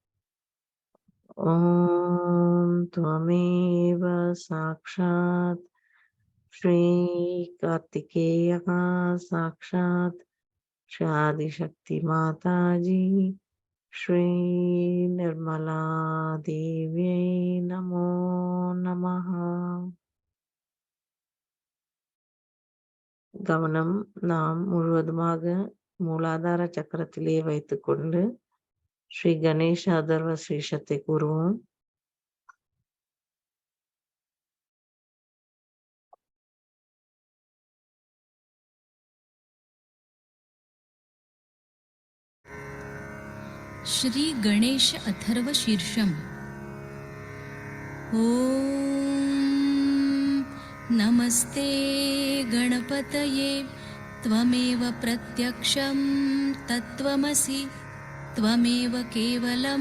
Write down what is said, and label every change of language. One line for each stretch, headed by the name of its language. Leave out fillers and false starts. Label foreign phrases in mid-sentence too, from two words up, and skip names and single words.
Sanskrit: ஓம் त्वमेव साक्षात् श्री कार्तिकेय साक्षात् श्री आदिशक्ति माताजी श्री निर्मला देव्यै नमो नमः.
Tamil: கவனம் நாம் முழுவதுமாக மூலாதார சக்கரத்திலே வைத்துக்கொண்டு ஸ்ரீ கணேச அதர்வ ஸ்ரீஷத்தை கூறுவோம்.
Sanskrit: श्री गणेश अथर्व शीर्षम्। ओम नमस्ते गणपतये त्वमेव प्रत्यक्षं तत्त्वमसि त्वमेव केवलं